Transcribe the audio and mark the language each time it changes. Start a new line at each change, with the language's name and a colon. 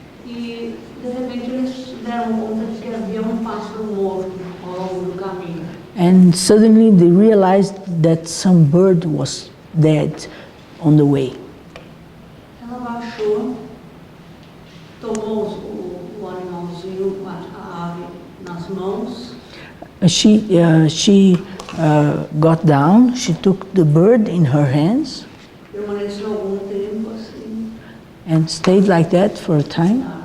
Portuguese: E, de repente, eles deram conta de que havia um pássaro morto ao longo do caminho.
English: And suddenly they realized that some bird was dead on the way.
Portuguese: Ela baixou, tomou o animalzinho, a ave, nas mãos.
English: She got down, she took the bird in her hands
Portuguese: Permaneceu algum tempo assim.
English: and stayed like that for a time.